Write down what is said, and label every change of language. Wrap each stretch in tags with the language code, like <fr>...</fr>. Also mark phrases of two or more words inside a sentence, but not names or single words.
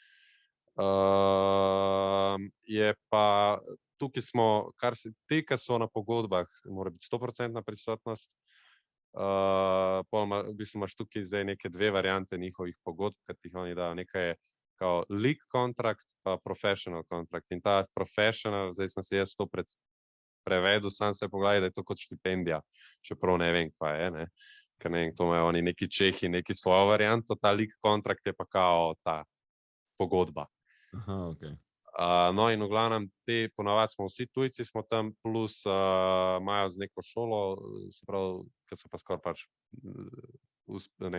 <sl>Je pa tukaj smo, kar se te, ki so na pogodbah, mora biti 100% prisotnost. V bistvu imaš tukaj zdaj neke 2 variante njihovih pogodb, ki ti jih oni dajo. Nekaj je kao</sl> <en>league contract,</en> <sl>pa</sl> <en>professional contract.</en> <sl>In ta professional, zdaj sem se jaz to prevedel, sam se pogledaj, da je to kot štipendija, čeprav ne vem, kaj je, ne. Ker ne vem, to imajo oni neki Čehi, neki svojo varianto, ta</sl> <en>league contract</en> <sl>je pa kao ta pogodba. Aha, ok. No in v glavnem te ponavadi smo vsi tujci, smo tam, plus imajo z neko šolo, se pravi, ker so pa skoraj pač, ne</sl>